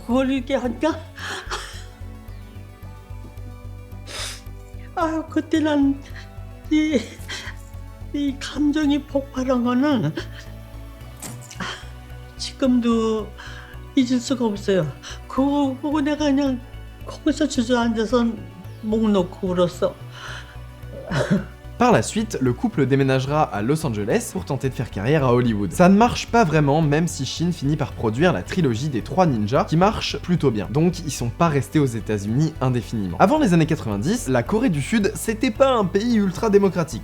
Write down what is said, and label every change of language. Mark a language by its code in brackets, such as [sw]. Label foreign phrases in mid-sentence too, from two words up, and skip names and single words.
[ko] 그걸 이렇게 하니까 아유 그때 난 이 감정이 폭발한 거는 지금도 잊을 수가 없어요. 그거 보고 내가 그냥 거기서 주저앉아서 목 놓고 울었어. [fr] Par la suite, le couple déménagera à Los Angeles pour tenter de faire carrière à Hollywood. Ça ne marche pas vraiment, même si Shin finit par produire la trilogie des 3 ninjas, qui marche plutôt bien. Donc ils sont pas restés aux États-Unis indéfiniment. Avant les années 90, la Corée du Sud, c'était pas un pays ultra démocratique.